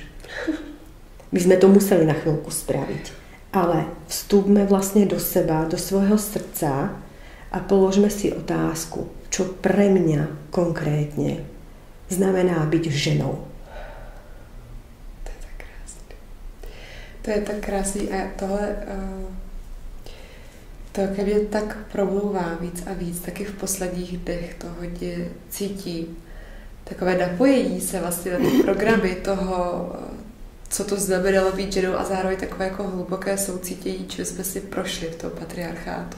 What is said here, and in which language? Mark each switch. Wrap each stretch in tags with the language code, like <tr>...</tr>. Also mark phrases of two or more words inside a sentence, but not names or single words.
<sk>My sme to museli na chvíľku spraviť. Ale vstúpme vlastne do seba, do svojho srdca a položme si otázku, čo pre mňa konkrétne znamená byť ženou.</sk> <cs>To je tak krásný a tohle to ke mně tak promlouvá víc a víc, taky v posledních dnech to hodně cítím. Takové napojení se vlastně na ty programy toho, co to znamenalo být ženou a zároveň takové jako hluboké soucítění, čím jsme si prošli v tom patriarchátu.</cs>